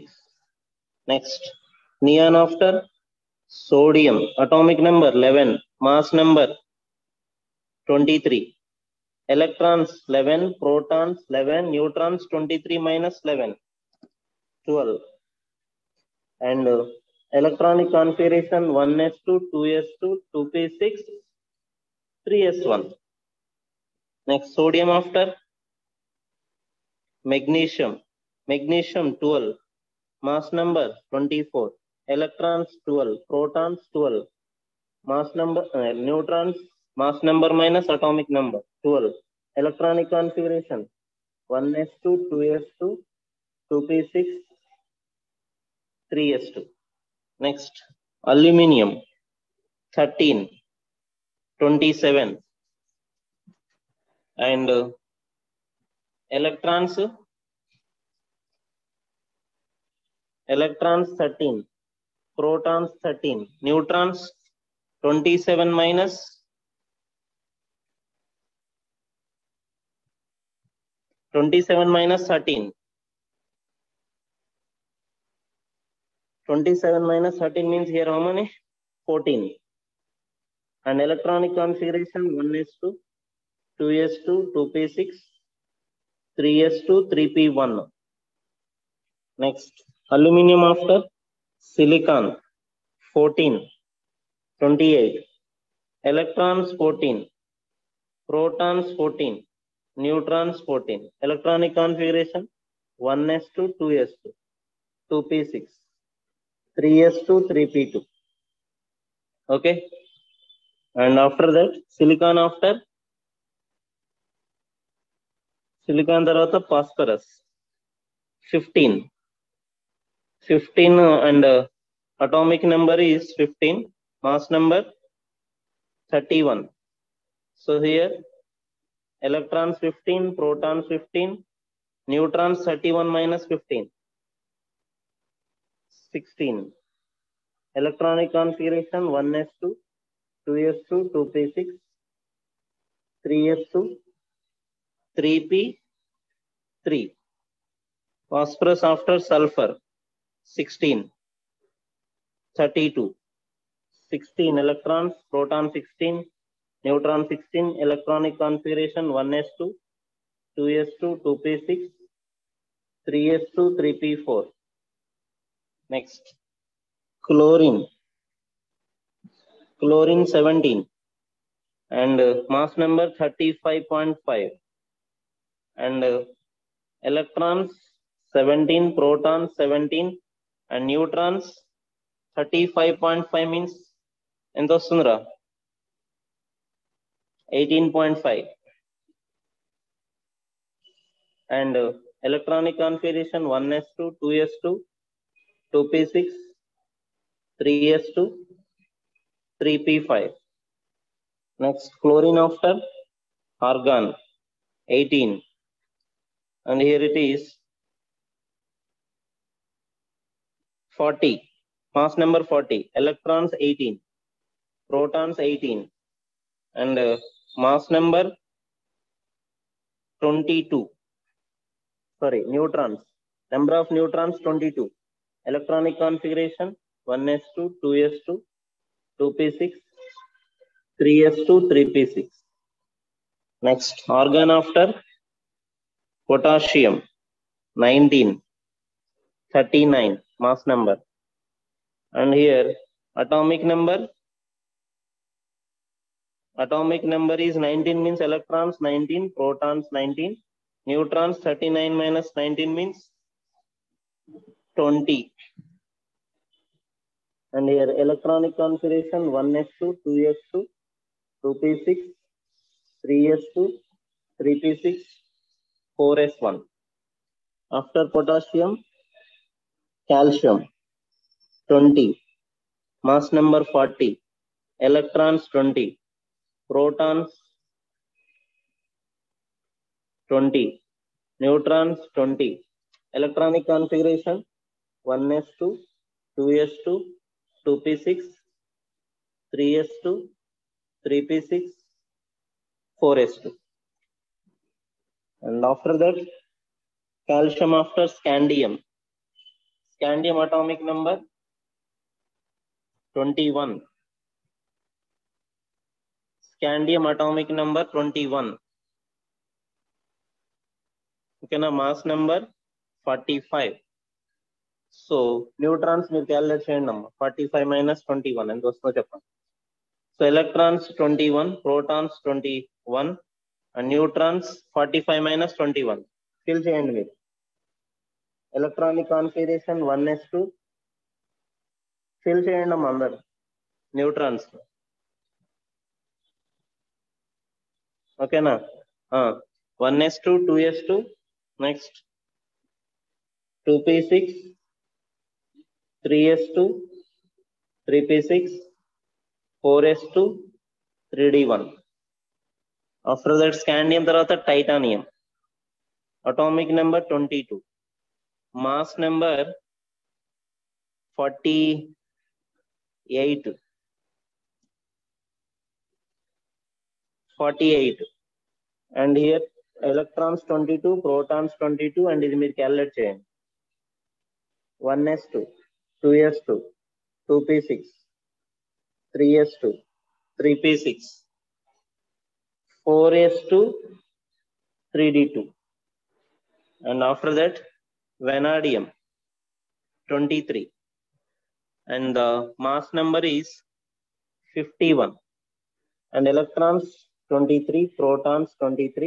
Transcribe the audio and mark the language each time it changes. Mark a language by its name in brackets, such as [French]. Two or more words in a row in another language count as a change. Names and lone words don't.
[English] Next neon after sodium, atomic number 11, mass number 23, electrons 11, protons 11, neutrons 23 - 11, 12. And electronic configuration 1s2, 2s2, 2p6, 3s1. Next sodium after magnesium, 12, mass number 24, electrons 12, protons 12, mass number neutrons, mass number minus atomic number 12. Electronic configuration 1s2, 2s2, 2p6, 3s2. Next aluminium 13, 27, and electrons 13, protons 13, neutrons 27 minus 13, 27 minus 13 means here how many? 14. And electronic configuration 1s2, 2s2, 2p6, 3s2, 3p1. Next, aluminum after silicon 14, 28. Electrons 14, protons 14, neutrons 14. Electronic configuration 1s2, 2s2, 2p6, 3s2, 3p2. Okay. And after that, silicon after silicon tarvata phosphorus 15. 15 and atomic number is 15, mass number 31. So here electrons 15, protons 15, neutrons 31 minus 15, 16. Electronic configuration 1s2, 2s2, 2p6, 3s2, 3p3. Phosphorus after sulfur 16, 32. 16 electrons, proton 16, neutron 16. Electronic configuration 1s2, 2s2, 2p6, 3s2, 3p4. Next, chlorine 17 and mass number 35.5. And electrons 17, protons 17 and neutrons 35.5 means [Telugu] ఎంత వస్తుందిరా? [English] 18.5. And electronic configuration 1s2, 2s2, 2p6, 3s2, 3p5. Next, chlorine after argon 18. And here it is 40, mass number 40. Electrons 18, protons 18 and mass number 22. Sorry, neutrons, number of neutrons 22. Electronic configuration 1s2, 2s2, 2p6, 3s2, 3p6. Next, argon after potassium 19, 39 mass number. And here atomic number is 19 means electrons 19, protons 19, neutrons 39 minus 19 means 20. And here electronic configuration 1s2, 2s2, 2p6, 3s2, 3p6, 4s1. After potassium, calcium 20, mass number 40, electrons 20, protons 20, neutrons 20. Electronic configuration 1s2, 2s2, 2p6, 3s2, 3p6, 4s2. And after that, calcium after scandium. Scandium atomic number 21. Scandium atomic number 21. Okay, now mass number 45. So neutrons [Telugu] మీరు క్యాలిక్యులేట్ చేయండి అమ్మా. [English] 45 minus 21 [Telugu] ఎంత వస్తుందో చెప్పండి. [English] So electrons 21, protons 21 and neutrons 45 minus 21. [Telugu] ఫిల్ చేయండి మీరు. [English] electronic configuration [Telugu] 1s2 ఫిల్ చేయండి అమ్మా అందరు న్యూట్రాన్స్. ఓకేనా? 1s2, 2s2, నెక్స్ట్ 2p6, 3s2, 3p6, 4s2, 3d1. [English] After that scandium తర్వాత titanium. Atomic number 22. Mass number 48. 48. And here electrons 22, protons 22 and [Telugu] ఇది మీరు క్యాలిక్యులేట్ చేయండి. [English] 1s2. 2s2, 2p6, 3s2, 3p6, 4s2, 3d2. And after that, vanadium, 23. And the mass number is 51. And electrons 23, protons 23.